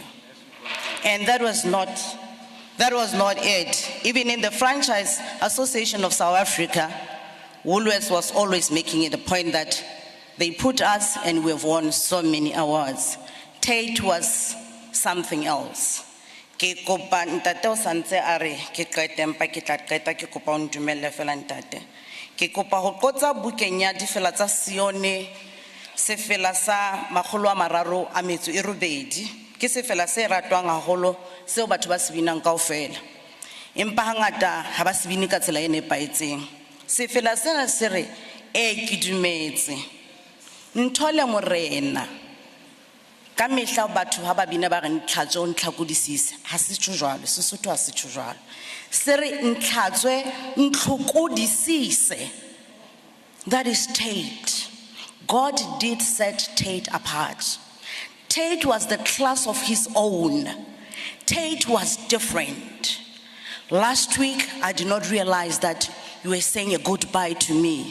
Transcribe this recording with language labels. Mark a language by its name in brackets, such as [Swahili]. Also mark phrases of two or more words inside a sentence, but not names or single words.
[English] And that was not it. Even in the Franchise Association of South Africa, Woolworths was always making it a point that they put us, and we've won so many awards. Tate was something else. [Southern Sotho] Ke kopa ntate o santse a re ke qete empa ke tla qeta ke kopa o ntumelle fela ntate. Ke kopa ho qotsa bukeng ya difela tsa Sione sefela sa 308. Ke sefela se ratwang haholo seo batho ba se binang kaofela. Empa hangata ha ba se bine ka tsela e nepaetseng. Sefela sena se re ke dumetse. Nthole morena. Ka mehla batho ha ba bina ba re ntlhatswe o ntlhakodisise ha se tjho jwalo Sesotho ha se tjho jwalo se re ntlhatswe ntlhokodisise. [English] That is Tate. God did set Tate apart. Tate was the class of his own. Tate was different. Last week I did not realize that you were saying a goodbye to me.